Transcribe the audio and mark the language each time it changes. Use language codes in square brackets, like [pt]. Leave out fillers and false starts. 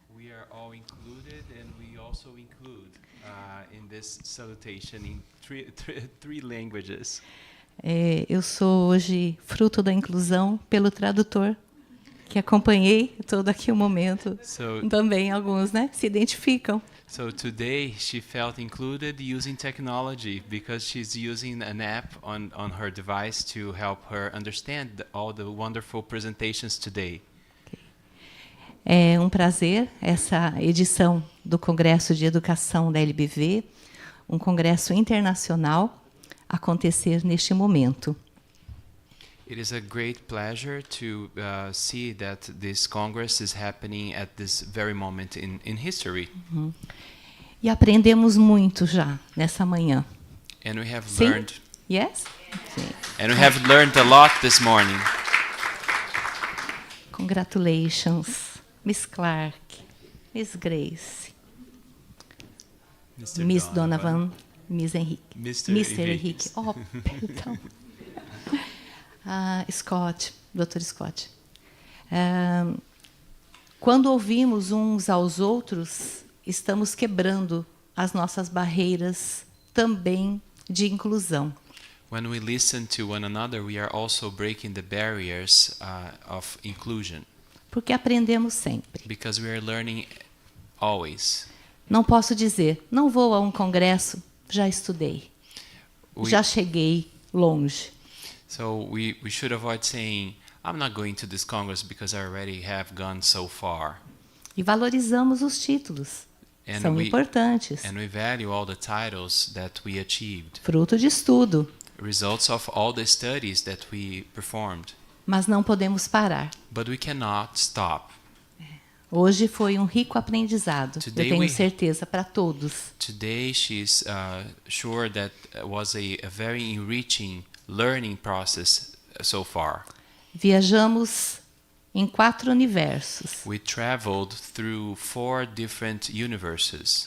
[en] We are all included, and we also include in this salutation in three languages. [pt] Eu sou hoje fruto da inclusão pelo tradutor, que acompanhei todo aqui o momento. Também alguns, né, se identificam. [en] So today she felt included using technology because she's using an app on her device to help her understand all the wonderful presentations today. [pt] É um prazer essa edição do Congresso de Educação da LBV, um congresso internacional, acontecer neste momento. [en] It is a great pleasure to see that this Congress is happening at this very moment in history. [pt] E aprendemos muito já nessa manhã. [en] And we have [pt] Sim? [en] learned. Yes? [pt] Sim. [en] And we have learned a lot this morning. Congratulations, Miss Clark, Miss Grace, Mr. Miss Donovan, Miss Henrique. Mr. [pt] Henrique. Oh, perdão. [en] Scott, Dr. Scott. [pt] Quando ouvimos uns aos outros, estamos quebrando as nossas barreiras também de inclusão. [en] When we listen to one another, we are also breaking the barriers of inclusion. [pt] Porque aprendemos sempre. [en] Because we are learning always. [pt] Não posso dizer, não vou a um congresso, já estudei. Já cheguei longe. [en] So we should avoid saying, I'm not going to this Congress because I already have gone so far. [pt] E valorizamos os títulos. São importantes. [en] And we value all the titles that we achieved. [pt] Fruto de estudo. [en] Results of all the studies that we performed. [pt] Mas não podemos parar. [en] But we cannot stop. [pt] Hoje foi um rico aprendizado, eu tenho certeza, para todos. [en] Today she's sure that was a very enriching learning process so far. [pt] Viajamos em 4 universos. [en] We traveled through 4 different universes.